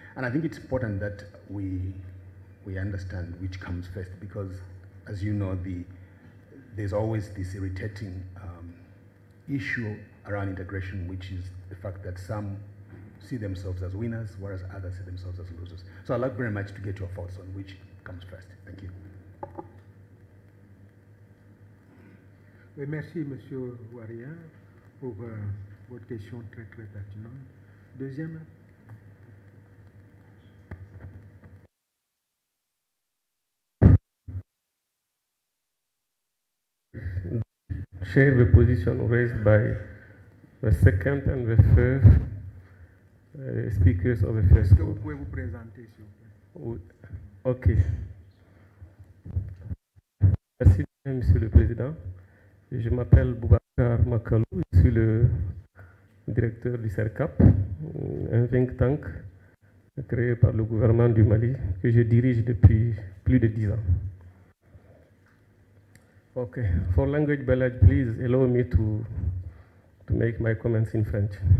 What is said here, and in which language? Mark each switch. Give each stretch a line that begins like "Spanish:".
English: And I think it's important that we understand which comes first, because, as you know, there's always this irritating issue around integration, which is the fact that some see themselves as winners, whereas others see themselves as losers. So I'd like very much to get your thoughts on which comes first. Thank you.
French: Oui, merci, Monsieur Waria, pour votre question très pertinente. Deuxième.
English: Share the position raised by the second and the third speakers of the first.
French: Est-ce que vous pouvez vous présenter, s'il vous plaît? Ok. Merci, Monsieur le Président. Je m'appelle Boubacar Makalou, je suis le directeur du CERCAP, un think tank créé par le gouvernement du Mali que je dirige depuis plus de 10 ans.
English: Okay, for language balance, please allow me to make my comments in French.